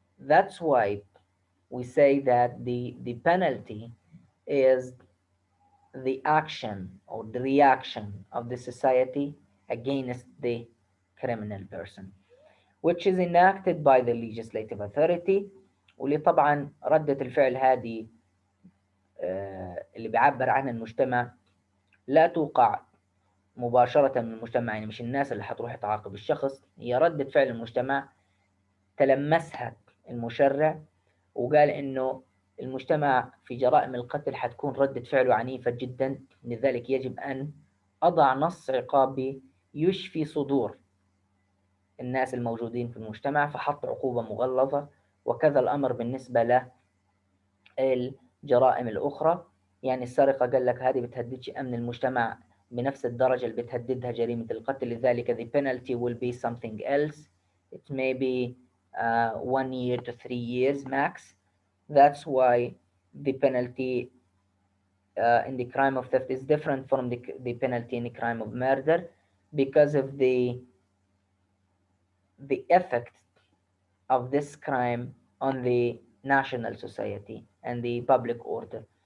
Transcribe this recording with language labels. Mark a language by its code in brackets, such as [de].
[en] That's why we say that the penalty is the action or the reaction of the society against the criminal person, which is enacted by the legislative authority. [ar] واللي طبعا ردة الفعل هذه اللي بيعبر عنها المجتمع لا توقع مباشرة من المجتمع، يعني مش الناس اللي حتروح تعاقب الشخص، هي ردة فعل المجتمع تلمسها المشرع وقال إنه المجتمع في جرائم القتل حتكون ردة فعله عنيفة جدا، لذلك يجب أن أضع نص عقابي يشفي صدور الناس الموجودين في المجتمع، فحط عقوبة مغلظة. وكذا الأمر بالنسبة للجرائم الأخرى، يعني السرقة قال لك هذه بتهددش أمن المجتمع بنفس الدرجة اللي بتهددها جريمة القتل، لذلك [en] the penalty will be something else. It may be 1 year to 3 years max. That's why the penalty in the crime of theft is different from the penalty in the crime of murder because of the effect of this crime on the national society and the public order.